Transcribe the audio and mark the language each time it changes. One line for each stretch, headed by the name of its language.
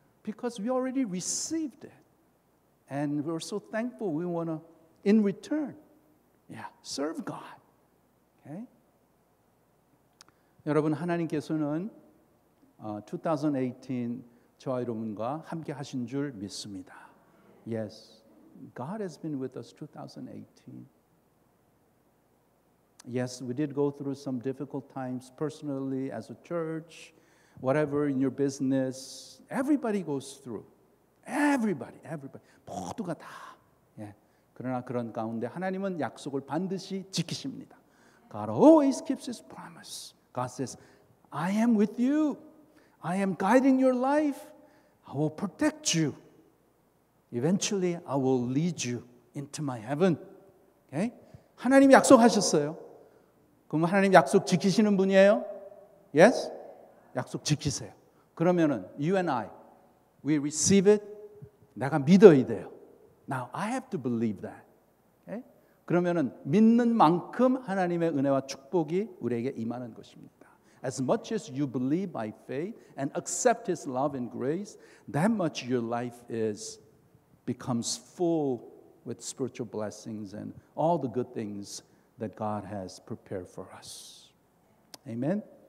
English: Because we already received it. And we're so thankful. We want to, in return, serve God. Okay?
Korean: 여러분, 하나님께서는 2018 저와 여러분과 함께 하신 줄 믿습니다.
English: Yes, God has been with us 2018. Yes, we did go through some difficult times personally, as a church, whatever in your business. Everybody goes through. Everybody.
Korean: 모두가 다. 예. 그러나 그런 가운데 하나님은 약속을 반드시 지키십니다.
English: God always keeps His promise. God says, I am with you. I am guiding your life. I will protect you. Eventually, I will lead you into my heaven. Okay?
Korean: 하나님이 약속하셨어요. 그럼 하나님 약속 지키시는 분이에요? Yes? 약속 지키세요.
English: 그러면은 you and I, we receive it.
Korean: 내가 믿어야 돼요.
English: Now I have to believe that. Okay?
Korean: 그러면은 믿는 만큼 하나님의 은혜와 축복이 우리에게 임하는 것입니다.
English: As much as you believe by faith and accept His love and grace, that much your life becomes full with spiritual blessings and all the good things that God has prepared for us. Amen?